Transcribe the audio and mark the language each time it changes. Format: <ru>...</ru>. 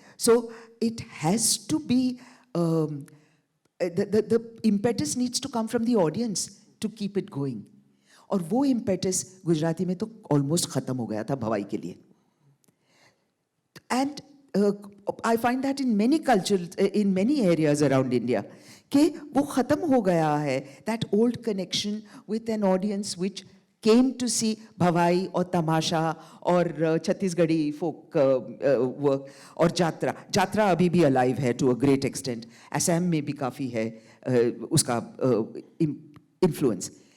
<en>So it has to be, the impetus needs to come from the audience to keep it going.</en> <hi>और वो impetus Gujarati में तो almost खत्म हो गया था भवाई के लिए.</hi> <en>And I find that in many cultures, in many areas around India,</en> <hi>कि वो खत्म हो गया है,</hi> <en>that old connection with an audience which came to see Bhavai</en> <hi>और तमाशा और छत्तीसगढ़ी</hi> <en>folk work</en> <hi>और जात्रा अभी भी</hi> <en>alive है to a great extent.</en> <hi>Assam में भी काफ़ी है उसका influence.</hi>